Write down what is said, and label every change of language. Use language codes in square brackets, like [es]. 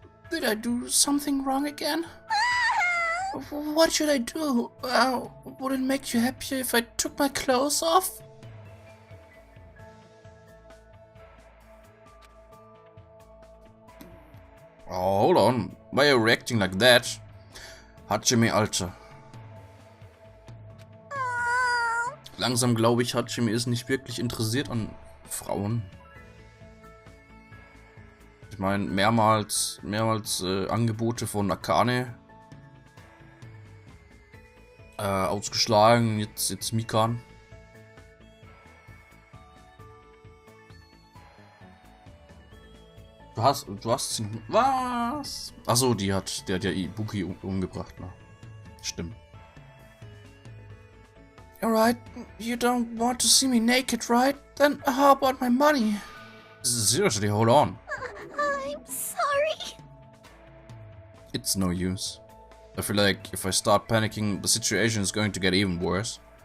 [en] Did I do something wrong again? What should I do? Would it make you happier if I took my clothes off? Oh, hold on. Why are you reacting like that? [de] Hachime, Alter. Langsam glaube ich, Hachime ist nicht wirklich interessiert an Frauen. Ich meine, mehrmals Angebote von Akane ausgeschlagen, jetzt Mikan. Du hast sie. Was? Achso, der hat ja Ibuki umgebracht, ne? Stimmt. [en] Alright, you don't want to see me naked, right? Then how about my money? Seriously, hold on. I'm sorry. It's no use. I feel like if I start panicking, the situation is going to get even worse.